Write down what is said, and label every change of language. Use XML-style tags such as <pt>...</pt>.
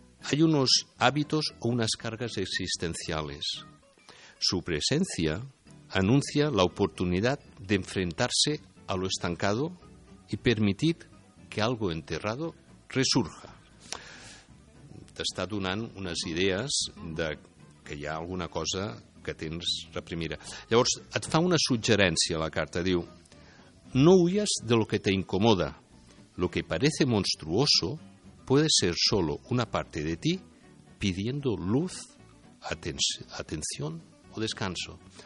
<es>Hay unos hábitos o unas cargas existenciales. Su presencia anuncia la oportunidad de enfrentarse a lo estancado y permitir que algo enterrado resurja.</es> <ca>T'està donant unes idees de que hi ha alguna cosa que tens reprimida. Llavors, et fa una suggerència la carta, diu,</ca> <es>no huyas de lo que te incomoda. Lo que parece monstruoso puede ser solo una parte de ti pidiendo luz, atención o descanso.</es>